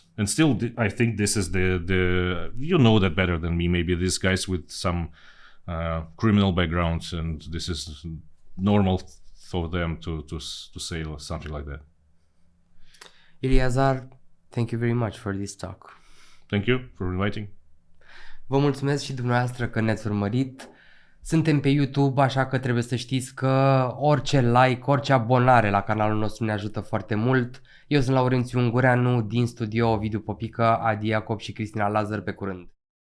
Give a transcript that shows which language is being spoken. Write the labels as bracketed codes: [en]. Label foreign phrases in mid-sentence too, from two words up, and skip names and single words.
[en] And still, I think this is the you know that better than me. Maybe these guys with some criminal backgrounds, and this is normal for them to say something like that. Ilya Azar, thank you very much for this talk. Thank you for inviting. [ro] Vă mulțumesc și dumneavoastră că ne-ați urmărit. Suntem pe YouTube, așa că trebuie să știți că orice like, orice abonare la canalul nostru ne ajută foarte mult. Eu sunt Laurențiu Ungureanu, din studio Ovidiu Popică, Adi Iacob și Cristina Lazar. Pe curând!